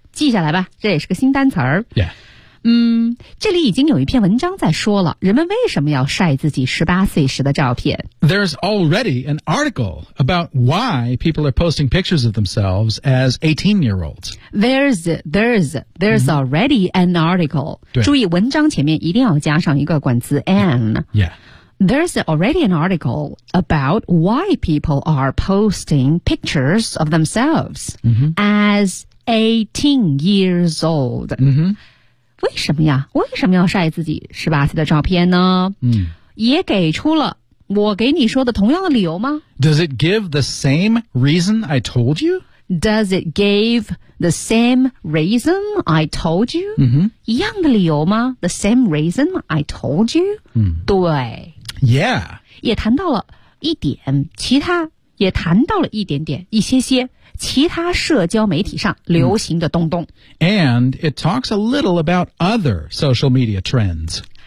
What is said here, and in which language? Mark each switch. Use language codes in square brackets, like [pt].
[zh] 记下来吧这也是个新单词儿。 [en] Yeah. [zh] 嗯，这里已经有一篇文章在说了，人们为什么要晒自己18岁时的照片。 [en] There's already an article about why people are posting pictures of themselves as 18-year-olds. There's、mm-hmm. already an article. [zh] 对。注意，文章前面一定要加上一个冠词 an. [en] Yeah. There's already an article about why people are posting pictures of themselves、 mm-hmm. as 18 years old. Mm-hmm. [zh] 为什么呀为什么要晒自己18岁的照片呢嗯也给出了我给你说的同样的理由吗 [en] Does it give the same reason I told you? Does it give the same reason I told you?、 Mm-hmm. [zh] 一样的理由吗 [en] The same reason I told you?、 Mm. [zh] 对。 [en] Yeah. [zh] 也谈到了一点其他也谈到了一点点一些些。其他社交媒体上流行的东东。 [en] And it talks a little about other social media trends.